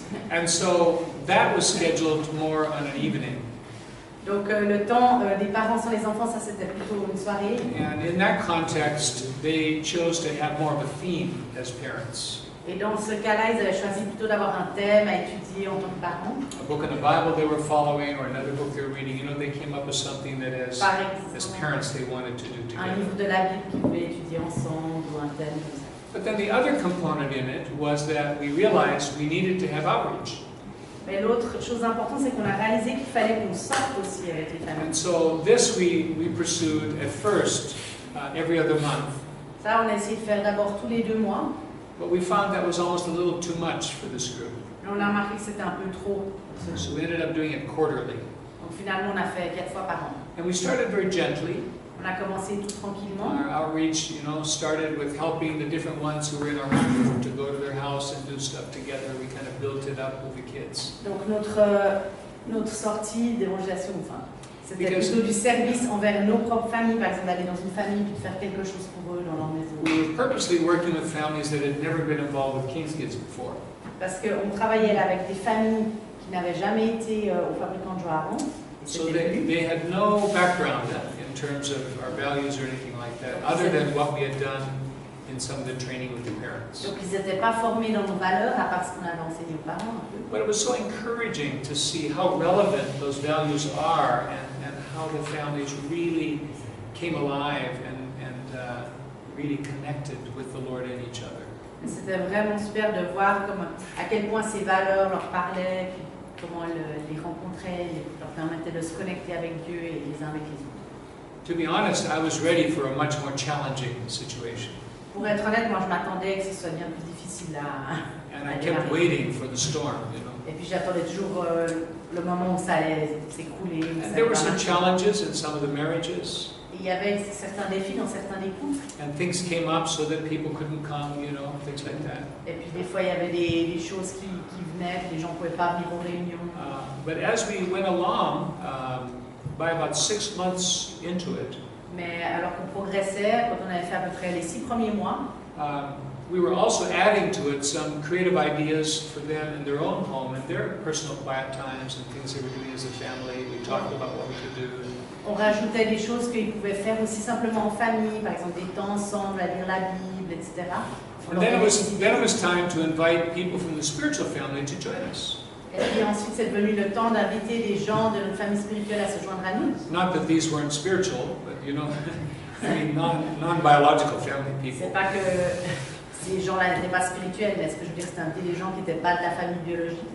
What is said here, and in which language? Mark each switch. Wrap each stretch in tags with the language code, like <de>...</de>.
<en>And so that was scheduled more on an evening.</en> <fr>Donc le temps des parents sans les enfants, ça c'était plutôt une soirée.</fr> <en>And in that context, they chose to have more of a theme as parents.</en> <fr>Et dans ce cas-là, ils avaient choisi plutôt d'avoir un thème à étudier en tant que parents.</fr> <en>A book in the Bible they were following, or another book they were reading. They came up with something that as parents they wanted to do</en> <fr>Un livre</fr> <en>together.</en> <fr>de la Bible qu'ils voulaient étudier ensemble ou un thème comme ça.</fr> <en>But then the other component in it was that we realized we needed to have outreach.</en> <fr>Mais l'autre chose importante, c'est qu'on a réalisé qu'il fallait qu'on sorte aussi avec les familles.</fr> <en>And so this we pursued at first every other month.</en> <fr>Ça, on a essayé de faire d'abord tous les 2 mois.</fr> <en>But we found that was almost a little too much for this group.</en> <fr>Mais on a remarqué que c'était un peu trop.</fr> <en>So we ended up doing it quarterly.</en> <fr>Donc finalement, on a fait 4 fois par an.</fr> <en>And we started very gently.</en> <fr>On a commencé tout tranquillement.</fr> <en>Our outreach, started with helping the different ones who were in our home group to go to their house and do stuff together. We kind of built it up with the kids.</en> <fr>Donc notre sortie d'évangélisation, c'était plutôt du service envers nos propres familles, par exemple d'aller dans une famille et de faire quelque chose pour eux dans leur maison.</fr> <en>We were purposely working with families that had never been involved with King's Kids before.</en> <fr>Parce qu'on travaillait là avec des familles qui n'avaient jamais été au fabricant de joie avant.</fr> <en>So they had no background in terms of our values or anything like that, other than what we had done in some of the training with the parents.</en> <fr>Donc ils n'étaient pas formés dans nos valeurs, à part ce qu'on avait enseigné aux parents un peu.</fr> <en>But it was so encouraging to see how relevant those values are and how the families really came alive and really connected with the Lord and each other.</en> <fr>C'était vraiment super de voir à quel point ces valeurs leur parlaient, comment elles les rencontraient, leur permettaient de se connecter avec Dieu et les uns avec les autres.</fr> <en>To be honest, I was ready for a much more challenging situation.</en> <fr>Pour être honnête, moi je m'attendais que ce soit bien plus difficile</fr> <en>And I kept waiting for the storm,</en> <fr>Et puis j'attendais toujours le moment où ça allait s'écrouler.</fr> <en>And there were some challenges in some of the marriages.</en> <fr>Il y avait certains défis dans certains des couples.</fr> <en>And things came up so that people couldn't come, things like that.</en> <fr>Et puis des fois il y avait des choses qui venaient, les gens ne pouvaient pas venir aux réunions.</fr> <en>But as we went along, by about 6 months into it,</en> <fr>Mais alors qu'on progressait, quand on avait fait à peu près les 6 premiers mois,</fr> <en>we were also adding to it some creative ideas for them in their own home and their personal quiet times and things they were doing as a family. We talked about what we could do.</en> <fr>on rajoutait des choses qu'ils pouvaient faire aussi simplement en famille, par exemple des temps ensemble à lire la Bible, etc.</fr> <en>And then it was time to invite people from the spiritual family to join us.</en> <fr>Et puis ensuite, c'est devenu le temps d'inviter des gens de notre famille spirituelle à se joindre à nous.</fr> <en>Not that these weren't spiritual, but you know, I mean non-biological family people.</en> <fr>C'est pas que ces gens-là n'étaient pas spirituels, mais ce que je veux dire, c'était des gens qui n'étaient pas de la famille biologique.</fr>